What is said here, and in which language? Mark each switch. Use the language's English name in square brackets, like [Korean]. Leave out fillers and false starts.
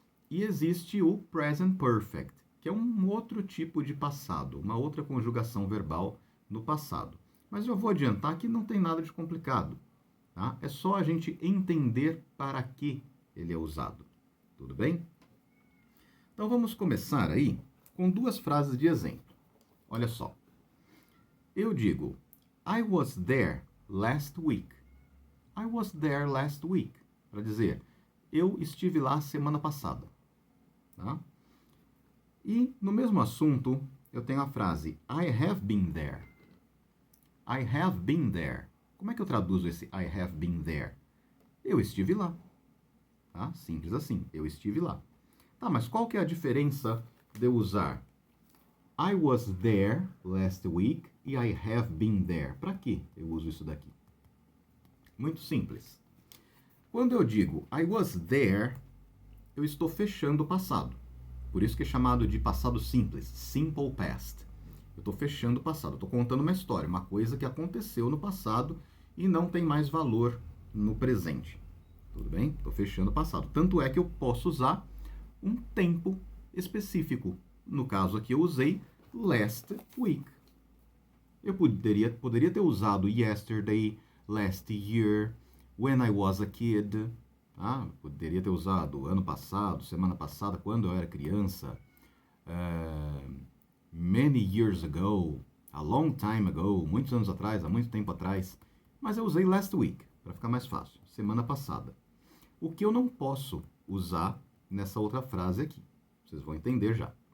[Portuguese] E existe o present perfect, que é um outro tipo de passado, uma outra conjugação verbal no passado. Mas eu vou adiantar que não tem nada de complicado, tá? É só a gente entender para que ele é usado, tudo bem? Então vamos começar aí com duas frases de exemplo. Olha só. Eu digo, I was there last week. [English] I was there last week. [Portuguese] Para dizer, eu estive lá semana passada. Tá? E no mesmo assunto, eu tenho a frase I have been there. I have been there. Como é que eu traduzo esse I have been there? Eu estive lá. Tá? Simples assim, eu estive lá. Tá, mas qual que é a diferença de eu usar I was there last week e I have been there? Para que eu uso isso daqui? Muito simples. Quando eu digo I was there, eu estou fechando o passado. Por isso que é chamado de passado simples, simple past. Eu estou fechando o passado, estou contando uma história, uma coisa que aconteceu no passado e não tem mais valor no presente. Tudo bem? Estou fechando o passado. Tanto é que eu posso usar um tempo específico. No caso aqui eu usei last week. Eu poderia ter usado yesterday, last year, when I was a kid. Poderia ter usado ano passado, semana passada, quando eu era criança. Many years ago, a long time ago, muitos anos atrás, há muito tempo atrás. Mas eu usei last week, para ficar mais fácil, semana passada. O que eu não posso usar nessa outra frase aqui. Vocês vão entender já.